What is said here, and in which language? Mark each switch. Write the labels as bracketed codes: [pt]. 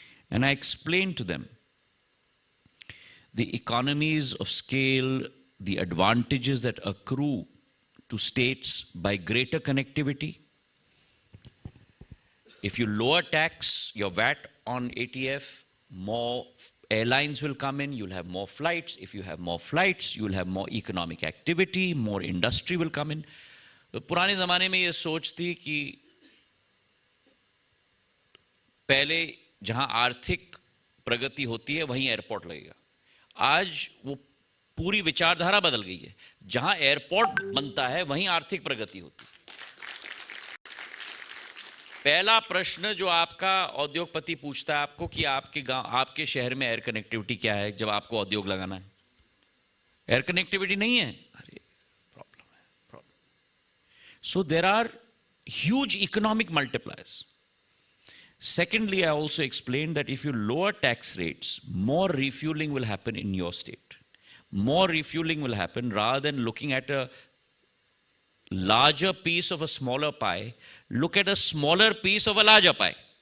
[en] And I explained to them the economies of scale, the advantages that accrue to states by greater connectivity. If you lower tax, your VAT on ATF, more airlines will come in, you'll have more flights. If you have more flights, you'll have more economic activity, more industry will come in. [hi] तो पुराने ज़माने में ये सोच थी कि पहले जहाँ आर्थिक प्रगति होती है वहीं एयरपोर्ट लगेगा. आज वो पूरी विचारधारा बदल गई है. जहाँ एयरपोर्ट बनता है वहीं आर्थिक प्रगति होती है. पहला प्रश्न जो आपका उद्योगपति पूछता है आपको कि आपके गांव, आपके शहर में एयर कनेक्टिविटी क्या है जब आपको उद्योग लगाना है. एयर कनेक्टिविटी नहीं है, अरे प्रॉब्लम है. [en] So there are huge economic multipliers. Secondly, I also explained that if you lower tax rates, more refueling will happen in your state. More refueling will happen rather than looking at a larger piece of a smaller pie, look at a smaller piece of a larger pie.